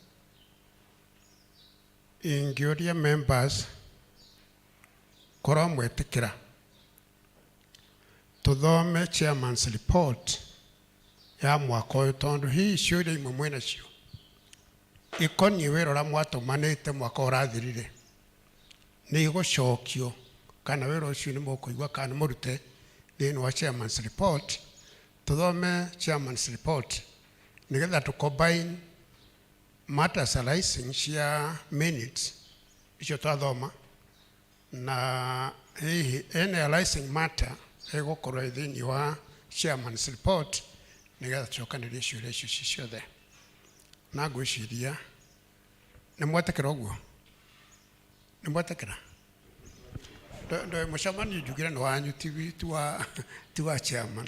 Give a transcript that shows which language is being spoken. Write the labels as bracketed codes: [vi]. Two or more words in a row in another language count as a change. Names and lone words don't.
[ki] ingĩũria members korwo mwĩtĩkĩra tuthome [en] chairman's report [ki] ya mwaka ũyũ, tondũ hihi ciũria imwe mwĩna cio ikoniĩ wĩra ũrĩa mwatũmanĩte mwaka ũrathirire nĩ igũcokio kana wĩra ũcio nĩ mũkũigua kana mũrute thĩinĩ wa [en] chairman's report. [ki] Tuthome [en] chairman's report [ki] nigetha tu [en] combine matters arising [ki] cia minutes icio twathoma na hihi [en] any arising matter [ki] ĩgũkorwo thĩinĩ wa [en] chairman's report [ki] nigetha tucokanĩrie ciũria icio ciothe. Na ngwĩciria nĩ mwetĩkĩra ũguo, nĩ mwetĩkĩra mũcemanio njugire nĩ wanyu ti wa chairman.